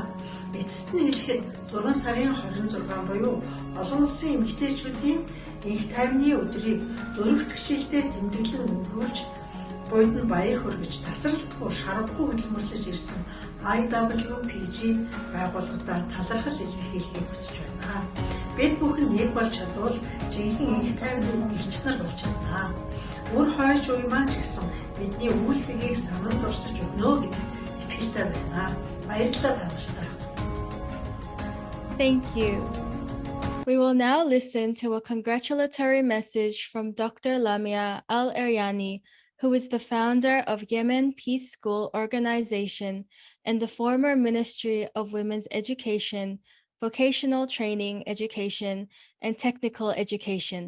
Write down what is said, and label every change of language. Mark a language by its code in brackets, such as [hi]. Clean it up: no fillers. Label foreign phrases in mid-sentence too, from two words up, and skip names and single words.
[mn] Эцэст нь хэлэхэд 4 сарын 26 буюу олон улсын эмэгтэйчүүдийн энх тайвны өдрийг дөрөвдөх жилдээ тэмдэглэн өнгөрүүлж буйд нь баяр хүргэж тасралтгүй шаргагүй хөдөлмөрлөж ирсэн IWPG байгууллагадаа талархал илэрхийлэхийг хүсэж байна. Бид бүхэн нэг болж чадвал жинхэнэ энх тайвны элч нар болж чадна. Мөр хойш уймаа ч гэсэн бидний үйлдвэрийг санал дурсаж өгнө гэдэгт итгэлтэй байна. Баярлалаа танартай. [en] Thank you. We will now listen to a congratulatory message from Dr. Lamia Al-Eryani, who is the founder of Yemen Peace School Organization and the former Ministry of Women's Education, Vocational Training Education, and Technical Education.